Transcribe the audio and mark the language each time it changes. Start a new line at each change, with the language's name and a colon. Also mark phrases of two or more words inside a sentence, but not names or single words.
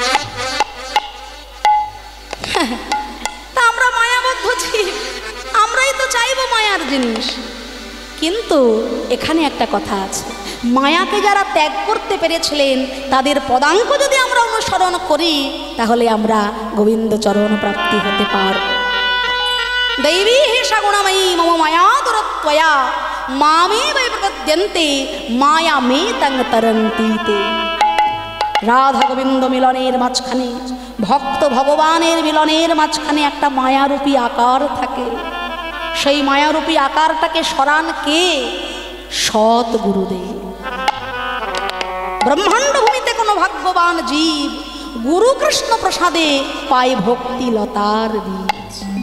Bangla: তা আমরা মায়াবদ্ধ জীব, আমরাই তো চাইবো মায়ার জিনিস। কিন্তু এখানে একটা কথা আছে, মায়াকে যারা ত্যাগ করতে পেরেছিলেন তাদের পদাঙ্ক যদি আমরা অনুসরণ করি, তাহলে আমরা গোবিন্দ চরণ প্রাপ্তি হতে পারব।
Sanskrit: दैवी हेषा गुणमयी मम माया दुरत्वया मामे वै प्रपद्यन्ते माया मे तंग तरन्ति ते।
Bangla: রাধা গোবিন্দ মিলনের মাঝখানে, ভক্ত ভগবানের মিলনের মাঝখানে একটা মায়ারূপী আকার থাকে। সেই মায়ারূপী আকারটাকে সরান কে? সৎ গুরুদেব। ব্রহ্মাণ্ড ভূমিতে কোনো ভাগ্যবান জীব গুরু কৃষ্ণ প্রসাদে পায় ভক্তি লতার বীজ।